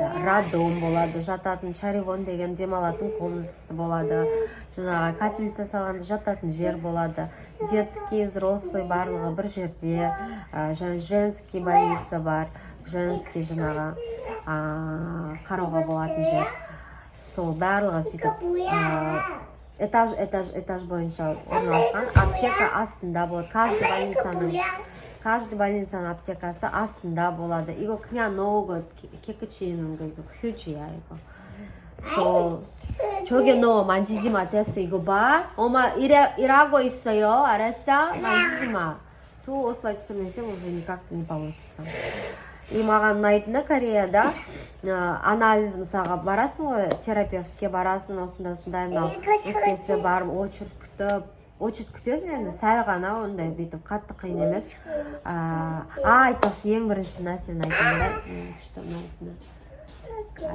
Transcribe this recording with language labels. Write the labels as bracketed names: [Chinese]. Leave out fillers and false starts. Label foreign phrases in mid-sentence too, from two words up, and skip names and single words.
[Kazakh] Радом болады, жататын чаривон деген демалатын комнатасы болады, жаңағы капельница салғанда жататын жер болады, [Russian] детский, взрослый [Kazakh] барлығы бір жерде, [Russian] женский больница [Kazakh] бар, [Russian] женский [Kazakh] жаңағы қарауға болатын жер. Сол барлығы сөйтіп этаж бойынша орналасқан. Аптека астында болады. Каждый больницаның аптекасы астында болады. Иго кня много кекичинг хючия иго. [Korean] So 저게 너 만지지 마. 됐어. 이거 봐. 엄마 일하고 있어요. 알았어? 만지지 마. [Russian] 또 ослать уже никак не получится. [Kazakh] И маған ұнайтыны Кореяда анализ мысалға барасың ғой, терапевтке барасың, осындай өкпесі барып очередь күтесің, енді сәл ғана ондай бүйтіп қатты қиын емес. Айтпақшы ең бірінші нәрсені айтайын да.